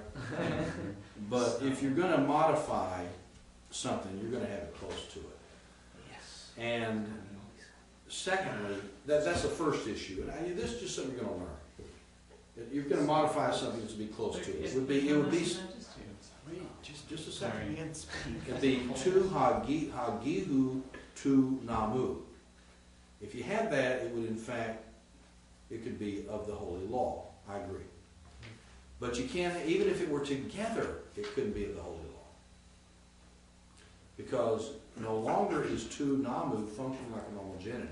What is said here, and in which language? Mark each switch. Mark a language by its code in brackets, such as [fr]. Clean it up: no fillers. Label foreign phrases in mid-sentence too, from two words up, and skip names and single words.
[en] But if you're gonna modify something, you're gonna have it close to it. Yes. And secondly, that's the first issue, and this is just something you're gonna learn. If you're gonna modify something to be close to it. It would be, wait, just a second. It'd be [el] του αγίου του νόμου. [en] If you had that, it would in fact, it could be of the holy law. I agree. But you can't, even if it were together, it couldn't be of the holy law. Because no longer is [el] του νόμου [en] functioning like a normal genitive.